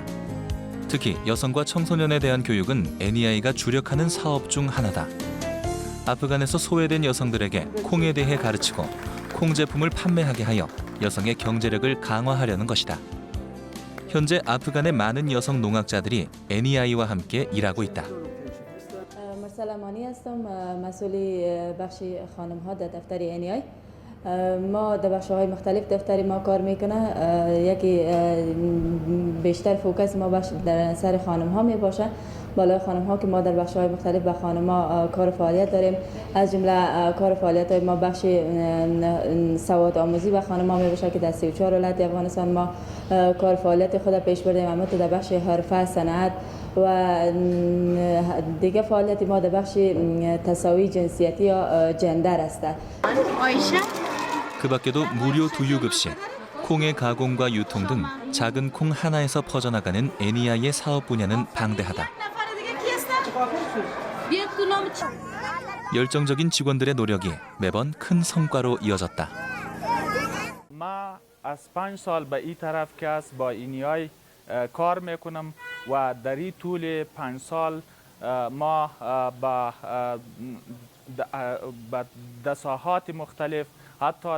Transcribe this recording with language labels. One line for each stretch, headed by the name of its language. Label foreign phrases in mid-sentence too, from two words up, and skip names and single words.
Korean: 특히 여성과 청소년에 대한 교육은 NEI가 주력하는 사업 중 하나다. 아프간에서 소외된 여성들에게 콩에 대해 가르치고 콩 제품을 판매하게 하여 여성의 경제력을 강화하려는 것이다. 현재 아프간의 많은 여성 농학자들이 NEI와 함께 일하고 있다.
Persian: سلمانی هستم مسئولی بخش خانم ها در دفتر NEI. ما در بخش های مختلف دفتر ما کار میکنه. یکی بیشتر فوکس ما در سر خانم ها می باشه. بالای خانم ها که ما در بخش های مختلف به خانم ها کار فعالیت داریم. از جمله کار فعالیت های ما بخش سواد آموزی به خانم ها می باشه که در 34 ولایت افغانستان ما کار فعالیت خود پیش بردیم. اما در بخش حرفه، صنعت و دیگه فعالیت ما در بخش تساوی جنسیتی یا جندر است.
Korean: 그 밖에도 무료 두유급식, 콩의 가공과 유통 등 작은 콩 하나에서 퍼져나가는 NEI의 사업 분야는 방대하다. 열정적인 직원들의 노력이 매번 큰 성과로 이어졌다.
Persian: ما از 5 سال به این طرف که است با NEI کار میکنم و در این طول 5 سال ما با دساهات مختلف، حتی